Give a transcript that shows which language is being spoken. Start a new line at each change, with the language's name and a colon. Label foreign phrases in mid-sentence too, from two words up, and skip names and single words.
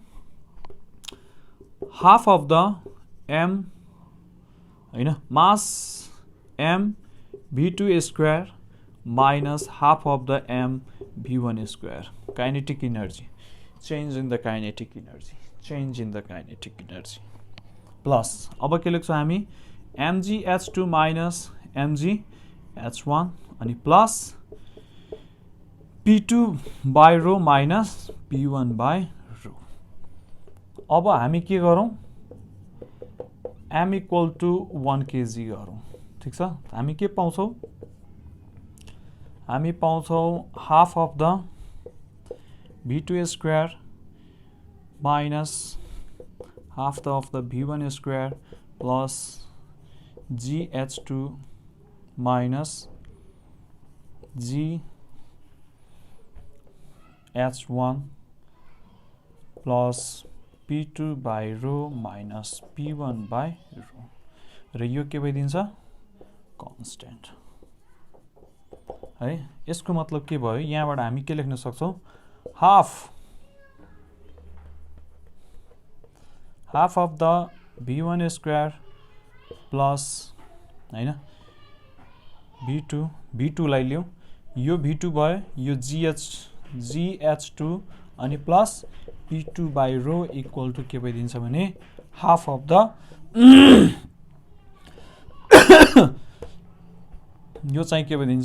English: half of the m हैन, mass m v2 square minus half of the m v1 square. kinetic energy, change in the kinetic energy plus
Nepali: अब के लेख्छौँ हामी?
English: mgh2 minus mgh1 अनि plus p2 by rho minus p1 by rho.
Nepali: अब हामी के गरौँ?
English: m equal to 1 kg
Nepali: गरौँ। ठीक छ। हामी के पाउँछौँ? हामी पाउँछौँ
English: half of the v2 square minus half of the v1 square plus gh2 minus gh1 plus p2 by rho minus p1 by rho माइनस p1 बाई रो।
Nepali: र यो के भइदिन्छ? कन्स्टेन्ट है। यसको मतलब के भयो? यहाँबाट हामी के लेख्न सक्छौँ?
English: half of the v1 square plus
Nepali: हैन v2 लाई लियौँ, यो v2 भयो, यो gh2 अनि
English: plus p2 by rho equal to
Nepali: के भइदिन्छ भने
English: half of the
Nepali: यो चाहिँ के भइदिन्छ?